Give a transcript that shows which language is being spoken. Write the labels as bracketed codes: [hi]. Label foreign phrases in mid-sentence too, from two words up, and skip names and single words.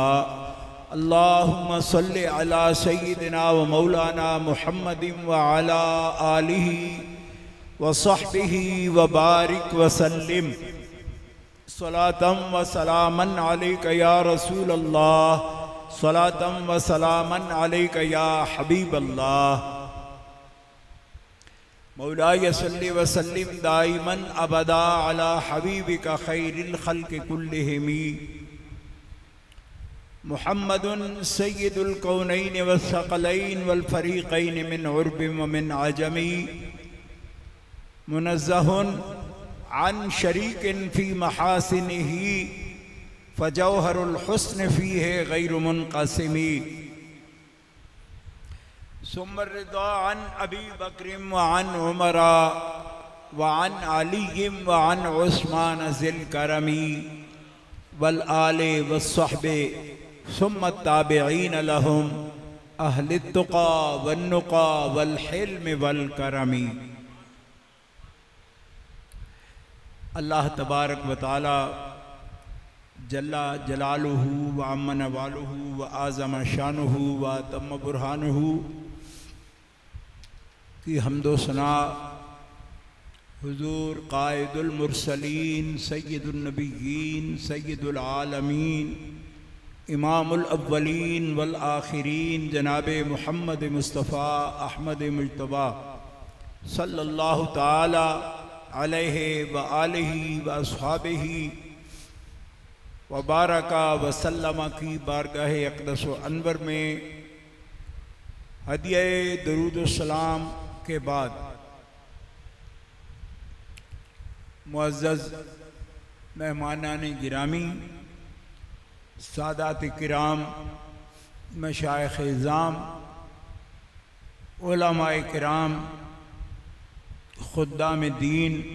[ar] اللهم صل على سيدنا ومولانا محمد وعلى آله وصحبه وبارك وسلم. صلاةً وسلامًا عليك يا رسول الله. صلاةً وسلامًا عليك يا حبيب الله. مولاي صل وسلم دائمًا أبدًا على حبيبك خير الخلق كلهم محمد سيد الكونين والثقلين والفريقين من عرب ومن عجم منزه عن شريك في محاسنه فجوهر الحسن فيه غير منقسم. ثم الرضا عن أبي بكر وعن عمر وعن علي وعن عثمان ذي الكرم والآل والصحب ثم التابعين لهم أهل التقى والنقى والحلم والكرم. الله تبارك وتعالى جل جلاله وعم نواله وأعظم شأنه وتم برهانه [ur] کی حمد و ثنا حضور [ar] قائد المرسلين سيد النبيين سيد العالمين إمام الأولين والآخرين جناب محمد مصطفى أحمد مجتبى صلى الله تعالى عليه وآله وأصحابه وبارك وسلم [ur] کی بارگاہ اقدس و انور میں ہدیہ درود و سلام کے بعد معزز مہمانان گرامی، سادات کرام، مشائخ عظام، علمائے کرام، خدام دین,